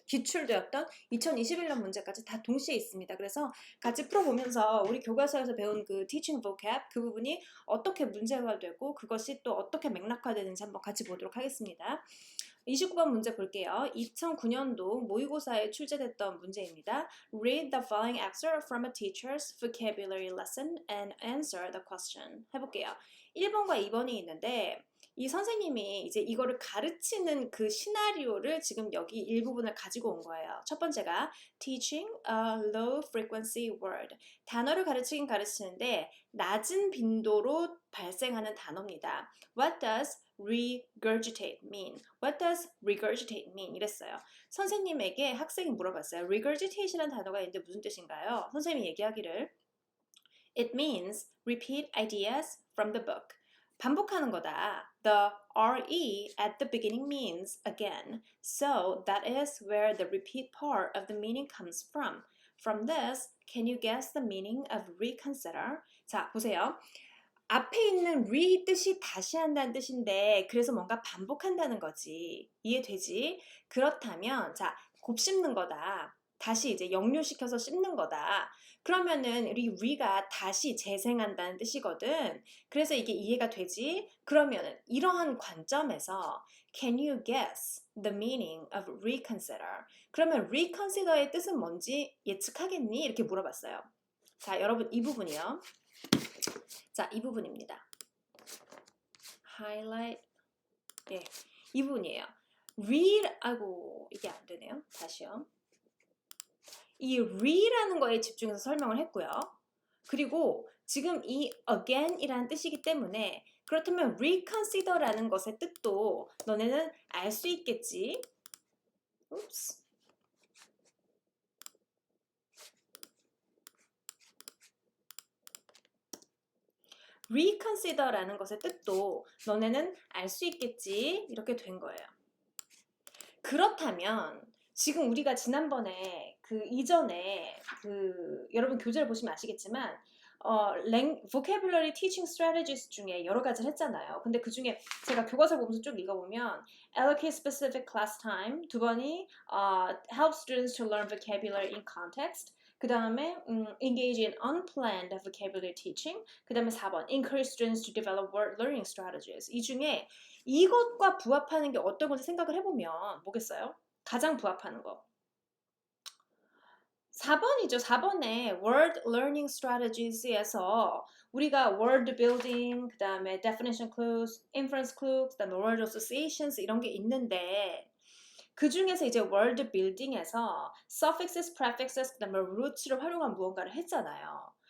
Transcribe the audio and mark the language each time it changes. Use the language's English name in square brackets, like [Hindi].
[Korean] 기출되었던 2021년 문제까지 다 동시에 있습니다. 그래서 같이 풀어보면서 우리 교과서에서 배운 그 teaching vocab 그 부분이 어떻게 문제가 되고 그것이 또 어떻게 맥락화되는지 한번 같이 보도록 하겠습니다. 29번 문제 볼게요. 2009년도 모의고사에 출제됐던 문제입니다. [English] Read the following excerpt from a teacher's vocabulary lesson and answer the question. [Korean] 해볼게요. 1번과 2번이 있는데 이 선생님이 이제 이거를 가르치는 그 시나리오를 지금 여기 일부분을 가지고 온 거예요. 첫 번째가 [English] teaching a low frequency word. [Korean] 단어를 가르치긴 가르치는데 낮은 빈도로 발생하는 단어입니다. [English] What does regurgitate mean? What does regurgitate mean? [Korean] 이랬어요. 선생님에게 학생이 물어봤어요. regurgitate이라는 단어가 있는데 무슨 뜻인가요? 선생님이 얘기하기를 [English] It means repeat ideas from the book. [Korean] 반복하는 거다. [English] The re at the beginning means again. So that is where the repeat part of the meaning comes from. From this, can you guess the meaning of reconsider? [Korean] 자, 보세요. 앞에 있는 re 뜻이 다시 한다는 뜻인데 그래서 뭔가 반복한다는 거지. 이해되지? 그렇다면 자, 곱씹는 거다. 다시 이제 역류시켜서 씹는 거다. 그러면은 우리 re가 다시 재생한다는 뜻이거든. 그래서 이게 이해가 되지? 그러면은 이러한 관점에서 [English] can you guess the meaning of reconsider? [Korean] 그러면 reconsider의 뜻은 뭔지 예측하겠니? 이렇게 물어봤어요. 자, 여러분 이 부분이요. 자, 이 부분입니다. highlight. 네, 이 부분이에요. read, 아이고, 이게 안 되네요. 다시요. 이 re라는 거에 집중해서 설명을 했고요. 그리고 지금 이 again이라는 뜻이기 때문에 그렇다면 reconsider라는 것의 뜻도 너네는 알 수 있겠지. [English] Oops. [Korean] reconsider라는 것의 뜻도 너네는 알 수 있겠지. 이렇게 된 거예요. 그렇다면 지금 우리가 지난번에 그 이전에 그 여러분 교재를 보시면 아시겠지만 vocabulary teaching strategies 중에 여러 가지를 했잖아요. 근데 그 중에 제가 교과서 보면서 쭉 읽어보면 [English] allocate specific class time, [Korean] 두 번이 [English] help students to learn vocabulary in context, [Korean] 그 다음에 [English] engage in unplanned vocabulary teaching, [Korean] 그 다음에 4번 [English] encourage students to develop word learning strategies. [Korean] 이 중에 이것과 부합하는 게 어떤 건지 생각을 해보면 뭐겠어요? 가장 부합하는 거. 4번이죠. 4번에 word learning strategies에서 우리가 word building, 그 다음에 definition clues, inference clues, 그 다음에 word associations 이런 게 있는데 그 중에서 이제 word building에서 suffixes, prefixes, 그 다음에 roots를 활용한 무언가를 했잖아요.